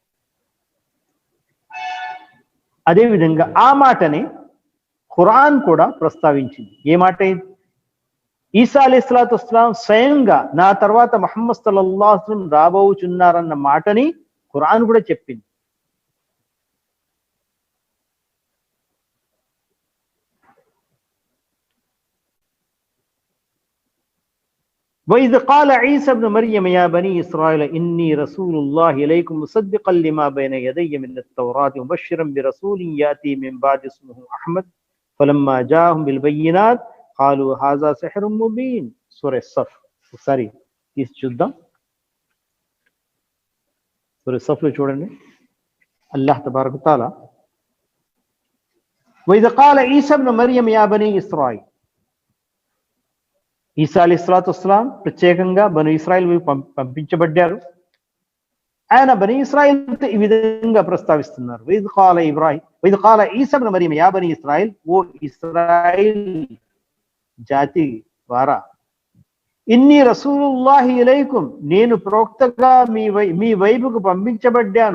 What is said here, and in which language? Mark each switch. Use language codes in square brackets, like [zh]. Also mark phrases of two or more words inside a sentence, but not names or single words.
[te] అదేవిధంగా ఆ మాటని ఖురాన్ కూడా ప్రస్తావించింది. ఏ మాట? ఈసా [ar] عليه الصلاة والسلام [te] స్వయంగా నా తర్వాత ముహమ్మద్ [ar] صلى الله عليه وسلم [te] రాబోచున్నారన్న మాటని ఖురాన్ కూడా చెప్పింది. [ar] وإذ قال عيسى ابن مريم يا بني إسرائيل إني رسول الله إليكم مصدقا لما بين يدي من التوراة مبشرا برسول يأتي من بعد اسمه أحمد فلما جاءهم بالبينات قالوا هذا سحر مبين. سورة الصف. [te] ఒకసారి తీసి చూద్దాం. సూరా సఫ్లో చూడండి. [ar] الله تبارك تعالى وإذ قال عيسى ابن مريم يا بني إسرائيل, [te] ఈసా [ar] عليه الصلاة والسلام [te] ప్రత్యేకంగా బను ఇస్రాయిల్ పంపించబడ్డారు. ఆయన బనీ ఇస్రాయిల్తో ఈ విధంగా ప్రస్తావిస్తున్నారు. [ar] وإذ قال عيسى ابن مريم يا بني إسرائيل, [te] ఓ ఇస్రాయిల్ జాతి వారా, [ar] إني رسول الله إليكم, [te] నేను ప్రవక్తగా మీ వైపుకు పంపించబడ్డాను.